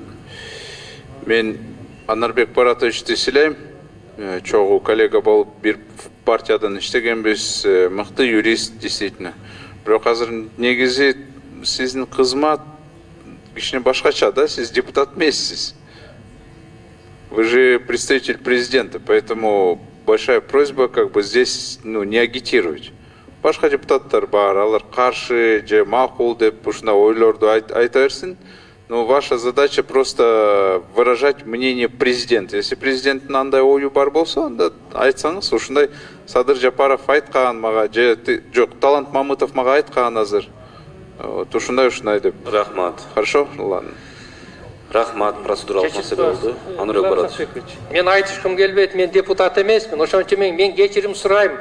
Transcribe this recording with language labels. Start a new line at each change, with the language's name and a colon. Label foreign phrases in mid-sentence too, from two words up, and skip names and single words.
Kyrgyz: Мен Анарбек Баратовичти силейм. Чогуу коллега болуп бир партиядан иштегенбиз, мыкты юрист действительно. Бирок азыр негизи сиздин кызмат кичине башкача да, сиз депутат эмессиз.
Russian: Вы же представитель президента, поэтому большая просьба здесь не агитировать.
Kyrgyz: Башка депутаттар бар, алар каршы же макул деп ушундай ойлорду айта берсин.
Russian: Ну, ваша задача просто выражать мнение президента.
Kyrgyz: Если президенттин андай ою бар болсо, анда айтсаңыз, ушундай Садыр Жапаров айткан мага, же жок, Талант Мамытов мага айткан азыр. Вот ушундай деп. Рахмат.
Russian: Хорошо? Ладно.
Kyrgyz: Рахмат, процедуралык маселе болду. Анурбек Баратович. Мен айтышкым келбейт, мен депутат эмесмин. Ошон үчүн мен кечирим сурайм.